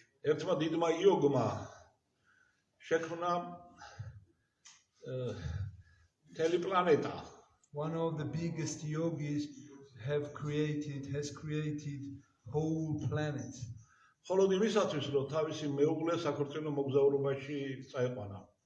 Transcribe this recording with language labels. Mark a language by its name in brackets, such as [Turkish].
[Georgian] ერთმა დიდმა იოგმა შექმნა მთელი პლანეტა. [English] One of the biggest yogis has created whole planet. [Georgian] მხოლოდ იმისათვის, რომ თავისი მეუღლე საქორწინო მოგზაურობაში წაეყვანა.